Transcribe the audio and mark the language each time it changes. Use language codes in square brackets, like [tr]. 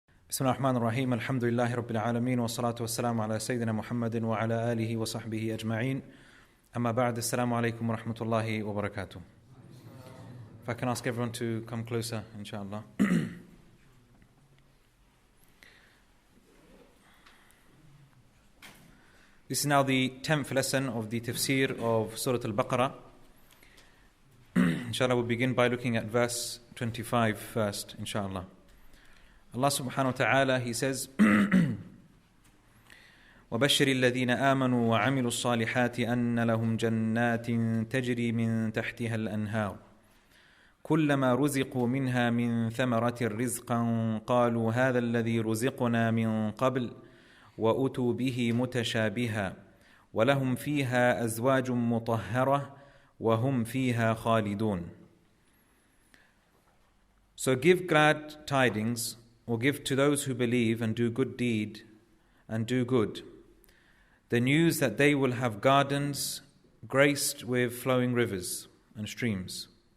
[ar] بسم الله الرحمن الرحيم. الحمد لله رب العالمين والصلاة والسلام على سيدنا محمد وعلى آله وصحبه أجمعين. أما بعد, السلام عليكم ورحمة الله وبركاته. [en] If I can ask everyone to come closer, inshallah. This is now the 10th lesson of the Tafsīr of Sūrah Al-Baqarah. Inshallah, we'll begin by looking at verse 25 first, inshallah. [ar] Allah subhanahu wa ta'ala, [en] He says, [ar] وَبَشِّرِ الَّذِينَ آمَنُوا وَعَمِلُوا الصَّالِحَاتِ أَنَّ لَهُمْ جَنَّاتٍ تَجْرِي مِنْ تَحْتِهَا الْأَنْهَارُ كُلَّمَا رُزِقُوا مِنْهَا مِنْ ثَمَرَةٍ رِزْقًا قَالُوا هَذَا الَّذِي رُزِقْنَا مِنْ قَبْلُ وَأُتُوا بِهِ مُتَشَابِهًا وَلَهُمْ فِيهَا أَزْوَاجٌ مُطَهَّرَةٌ وَهُمْ فِيهَا خَالِدُونَ. [en] So give glad tidings, or give to those who believe and do good deed and do good, the news that they will have gardens graced with flowing rivers and streams.